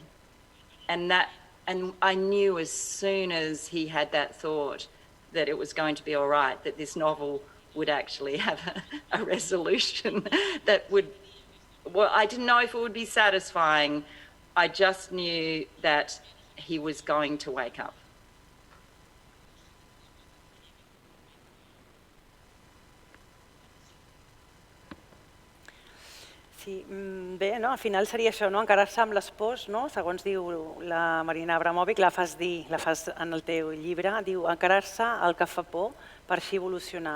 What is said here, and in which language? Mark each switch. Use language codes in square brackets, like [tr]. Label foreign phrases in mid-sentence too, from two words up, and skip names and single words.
[en] And I knew as soon as he had that thought that it was going to be all right, that this novel would actually have a resolution that would, well, I didn't know if it would be satisfying. I just knew that he was going to wake up. [ca] Sí, bé, no? Al final seria això, no? Encarar-se amb les pors, no? Segons diu la Marina Abramovic, la fas en el teu llibre, diu encarar-se al que fa por per així evolucionar.